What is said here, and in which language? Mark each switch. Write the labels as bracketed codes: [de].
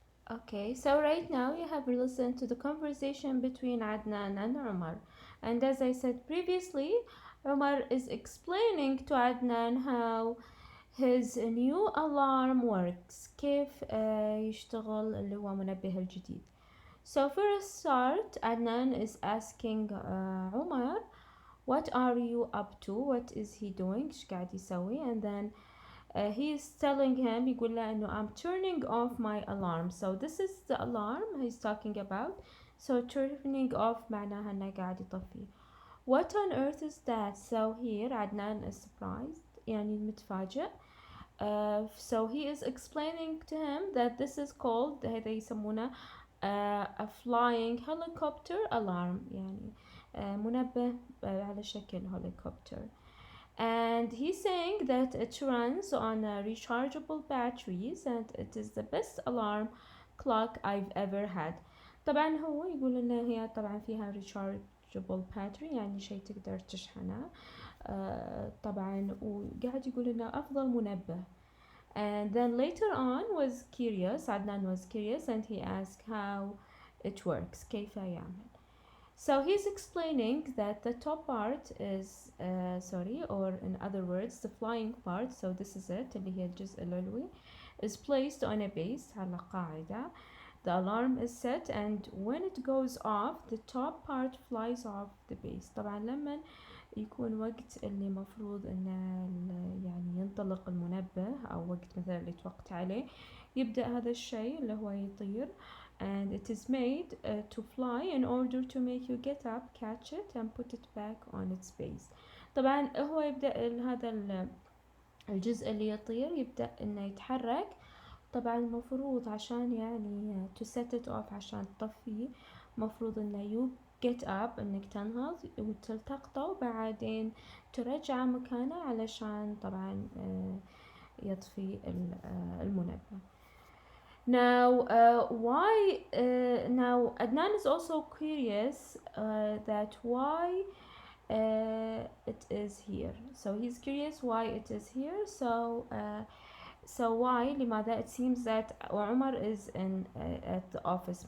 [en] Okay, so right now you have listened to the conversation between Adnan and Umar. And as I said previously, Umar is explaining to Adnan how his new alarm works. [ar] كيف يشتغل اللي هو منبه الجديد. [en] So for a start, Adnan is asking Umar, what are you up to? What is he doing? [ar] إيش قاعد يسوي? [en] And then he is telling him, [ar] يقول له إنه [en] I'm turning off my alarm. So this is the alarm he's talking about. [ar] So turning off معناها إنه قاعد يطفي. [en] What on earth is that? So here Adnan is surprised, [ar] يعني متفاجئ. [en] So he is explaining to him that this is called, [ar] هذا يسمونه [en] a flying helicopter alarm, [ar] يعني منبه على شكل [en] helicopter. And he's saying that it runs on rechargeable batteries and it is the best alarm clock I've ever had. [ar] طبعا هو يقول إن هي طبعا فيها rechargeable battery، يعني شيء تقدر تشحنه. طبعا وقاعد يقول إنه أفضل منبه. [en] And then later on was curious, Adnan was curious, and he asked how it works, [ar] كيف يعمل. [en] So he's explaining that the top part is or in other words the flying part, so this is it [ar] اللي هي الجزء العلوي, [en] is placed on a base [ar] على قاعدة. [en] The alarm is set, and when it goes off the top part flies off the base. [ar] طبعا لما يكون وقت اللي مفروض انه يعني ينطلق المنبه او وقت مثلا اللي توقت عليه، يبدأ هذا الشيء اللي هو يطير [en] and it is made to fly in order to make you get up, catch it and put it back on its base. [ar] طبعا هو يبدأ هذا الجزء اللي يطير يبدأ انه يتحرك. طبعا المفروض عشان يعني [en] to set it off [ar] عشان تطفيه مفروض انه [en] you get up [ar] انك تنهض وتلتقطه وبعدين ترجعه مكانه علشان طبعا يطفي المنبه. [en] Now now Adnan is also curious that why it is here. So he's curious why it is here. So why لماذا it seems that Omar is in at the office.